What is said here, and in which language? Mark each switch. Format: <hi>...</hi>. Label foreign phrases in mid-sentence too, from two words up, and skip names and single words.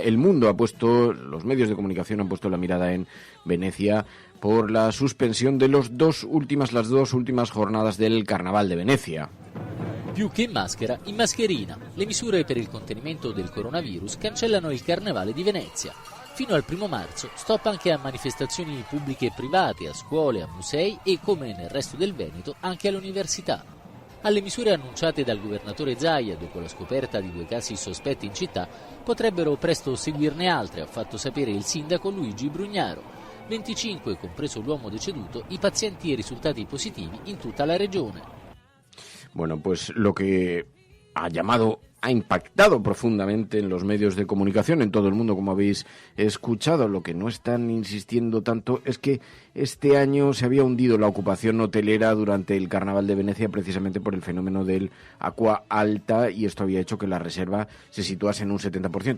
<es>El mundo ha puesto, los medios de comunicación han puesto la mirada en Venecia por la suspensión de las dos últimas jornadas del Carnaval de Venecia.</es> <it>Più che in maschera, in mascherina. Le misure per il contenimento del coronavirus cancellano il Carnevale di Venezia. Fino al 1 marzo stop anche a manifestazioni pubbliche e private, a scuole, a musei e, come nel resto del Veneto, anche all'università. Alle misure annunciate dal governatore Zaia dopo la scoperta di 2 casi sospetti in città potrebbero presto seguirne altre, ha fatto sapere il sindaco Luigi Brugnaro. 25, compreso l'uomo deceduto, i pazienti risultati positivi in tutta la regione.</it> <es>Bueno, pues lo que ha impactado profundamente en los medios de comunicación, en todo el mundo, como habéis escuchado. Lo que no están insistiendo tanto es que este año se había hundido la ocupación hotelera durante el Carnaval de Venecia precisamente por el fenómeno del</es> <it>acqua alta,</it> <es>y esto había hecho que la reserva se situase en un 70%.</es>